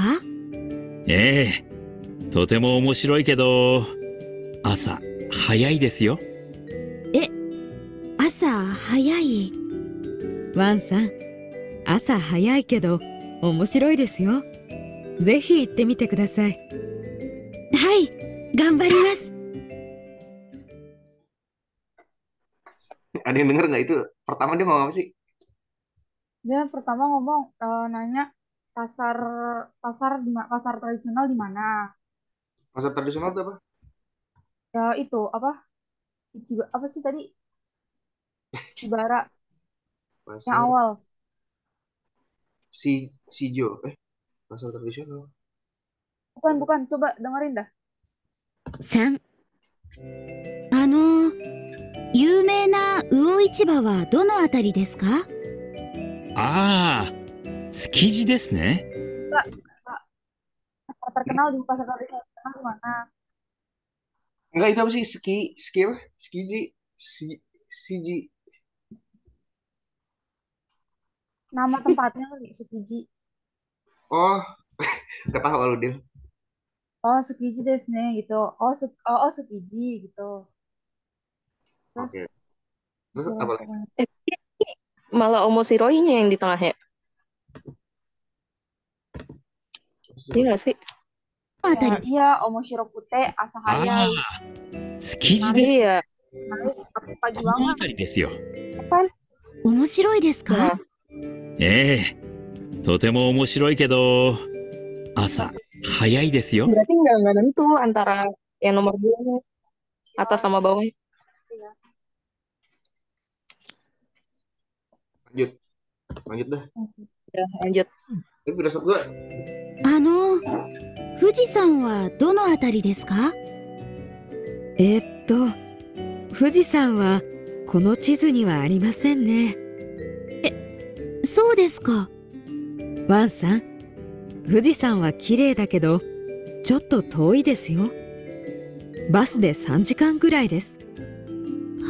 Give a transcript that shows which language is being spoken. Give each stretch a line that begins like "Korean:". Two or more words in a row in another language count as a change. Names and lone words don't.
Japanese: ええ、とても面白いけど、朝早いですよ。朝早い。ワンさん、朝早いけど面白いですよ。ぜひ行ってみてください。はい、頑張ります。
Indonesian: Ada yang denger nggak itu? Pertama dia ngomong apa sih? Dia pertama ngomong nanya pasar pasar tradisional di mana? Pasar tradisional itu apa? Ya itu apa? Apa sih tadi? Ibara yang Pasar awal. Sijo. Pasar tradisional. Bukan, coba dengerin dah.
Japanese: 3、有名な魚市場はどのあたりですか？ああ、築地ですね。
Indonesian: Pasar terkenal di pasar tradisional di mana? Enggak, itu apa sih? Ski apa? Skiji. Siji. Nama tempatnya kali, Tsukiji. Oh, ketawa lu dia. Oh,
Japanese: 築地ですね
Indonesian: gitu. Tsukiji gitu. Terus Oke. Terus ya, apa lagi? pokoknya. Malah Omoshiroinya yang di tengah ya. Iya nggak sih? Ya, iya,
Japanese: 面白くて朝早や. ああ、築地です。
Indonesian: Iya. Naik pagi
Japanese: この
Indonesian: banget
Japanese: 辺りですよ。
Indonesian: kan?
Japanese: 面白いですか？
Indonesian: Nah,
Japanese: ええ、とても面白いけど、朝早いですよ。
Indonesian: berarti nggak nentu antara yang nomor 2 atas sama bawah. Lanjut dah. Ya, lanjut. Tapi firasat gua
Japanese: 富士山はどのあたりですか？富士山はこの地図にはありませんね。そうですか。ワンさん、富士山は綺麗だけど、ちょっと遠いですよ。バスで3時間ぐらいです。